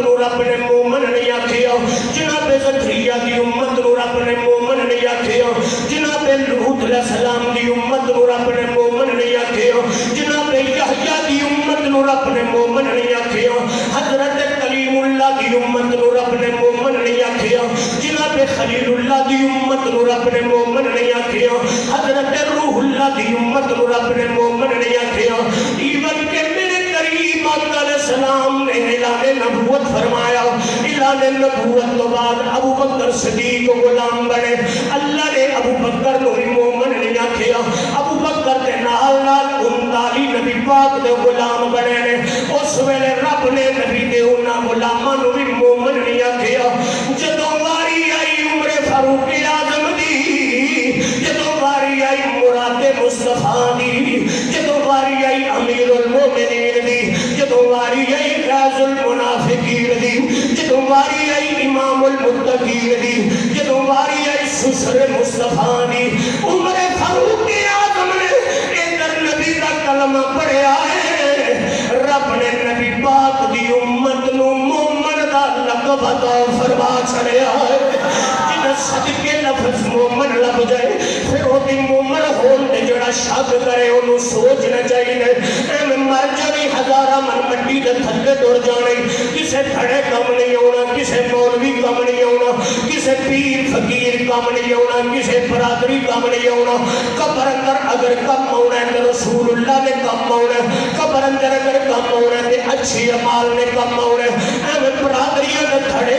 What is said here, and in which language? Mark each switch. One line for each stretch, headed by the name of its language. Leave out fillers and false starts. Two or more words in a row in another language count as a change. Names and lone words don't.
Punjabi: نو رب نے مومن نہیں آکھیا، جناب زکریا دی امت نو رب نے مومن نہیں آکھیا، جناب لوط علیہ السلام دی امت نو رب نے مومن نہیں آکھیا، جناب یحییٰ دی امت نو رب نے مومن نہیں آکھیا، حضرت کلیم اللہ دی امت نو رب نے مومن نہیں آکھیا، جناب خلیل اللہ دی امت نو رب نے مومن نہیں آکھیا، حضرت روح اللہ دی امت نو رب نے مومن نہیں آکھیا۔ ایون کہ میرے کریم آقا علیہ السلام نے اعلان نبوت فرمایا، اعلان نبوت تو بعد ابو بکر صدیق غلام بنے، اللہ نے ابو بکر نو بھی مومن نہیں آکھیا، ابو بکر کے نال نال 39 نبی پاک دے غلام بنے نے، اس ویلے رب نے نبی دے انہاں غلاماں نو بھی مومن نہیں آکھیا۔ جدوں واری آئی عمر فاروق اعظم دی، جدوں واری آئی مراد مصطفیٰ دی، جدوں واری آئی امیر المومنین دی، جدوں واری آئی غاز المنافقین دی، جدوں واری آئی امام المتقین دی، جدوں واری آئی سسر مصطفیٰ دی، عمر فاروق اعظم نے ادھر نبی کا کلمہ پڑھیا ہے، رب نے نبی پاک دی امت نو مومن دا لقب عطا فرما چھڑیا ہے۔ جنہیں صدقے لفظ مومن لب جائے پھر وہ بھی مومن ہون دے جڑا شک کرے انہوں سوچنا چاہیے، اے میں مر جاوی 10,000 من مٹی دے تھلے ٹر جانے کسے تھڑے کم نہیں ہونا کسے مولوی کم نہیں ہونا کسے پیر فقیر کم نہیں ہونا کسے برادری کم نہیں ہونا قبر اندر اگر کم ہونا ہے تو رسول اللہ نے کم ہونا ہے قبر اندر اگر کم ہونا ہے تو اچھی عمال نے کم ہونا ہے اے برادریوں نے تھڑے